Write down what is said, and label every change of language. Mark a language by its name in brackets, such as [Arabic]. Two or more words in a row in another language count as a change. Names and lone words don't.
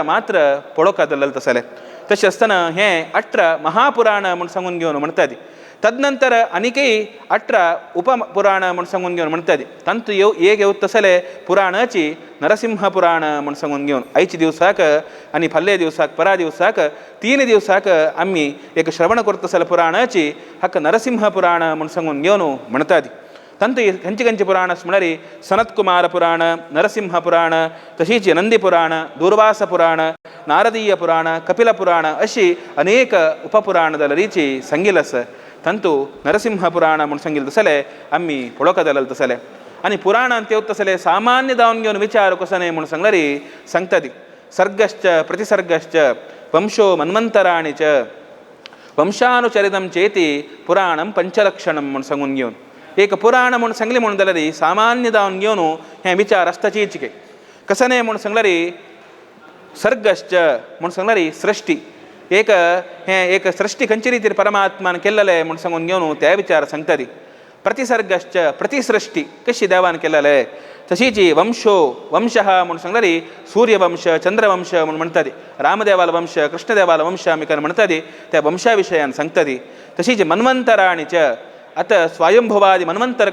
[Konkani] मात्र पळोवका दल्लेले तसले तशें आसतना हे 18 महापुराण म्हूण सांगून घेवन म्हणटात तदनंतर आनीकय 18 उपपुराण म्हूण सांगून घेवन म्हणटात तांतू एक येवत तसले पुराणाची नरसिंह पुराण म्हूण सांगून घेवन आयच्या दिवसाक आनी फाल्ल्या दिवसाक परा दिवसाक 3 दिवसाक आमी एक श्रवण करता तसले पुराणाची हाका नरसिंह पुराण म्हूण सांगून घेवन म्हणटात तांतू खंयचे खंयचे पुराण म्हळ्यार सनत्कुमार पुराण नरसिंह पुराण तशीच नंदी पुराण दूर्वास पुराण नारदीय पुराण कपिल पुराण अशी अनेक उपपुराण जाल्यारीची सांगिल्ले आसा तांतू नरसिंह पुराण म्हूण सांगिल्ले तसले आमी पळोवका जालेले तसले आनी पुराणांत येवता तसले सामान्य जावन घेवन विचार कसने म्हूण सांगल्यार सांगतात [Sanskrit] सर्गश्च प्रतिसर्गश्च वंशो मन्वंतराणि च वंशानुचरितं चेति पुराणं पंचलक्षणं [Konkani] म्हूण सांगून घेवन एक पुराण म्हूण सांगलें म्हूण जाल्यार सामान्य जावन घेवन हे विचार आसताचेच कसने म्हूण सांगल्यार सर्गश्च म्हूण सांगल्यार सृष्टी एक सृष्टी खंयचे रितीर परमात्मान केल्लेले म्हूण सांगून घेवन ते विचार सांगतात प्रतिसर्गश्च प्रतिसृष्टी कशी देवान केल्लेले तशीच वंशः म्हूण सांगल्यार सूर्यवंश चंद्रवंश म्हूण म्हणटात रामदेवाल वंश कृष्णदेवाल वंश आमी म्हणटात त्या वंशा विशयान सांगतात तशीच [Sanskrit] मन्वंतराणि च [Konkani] आतां स्वयंभुवादी मन्वंतर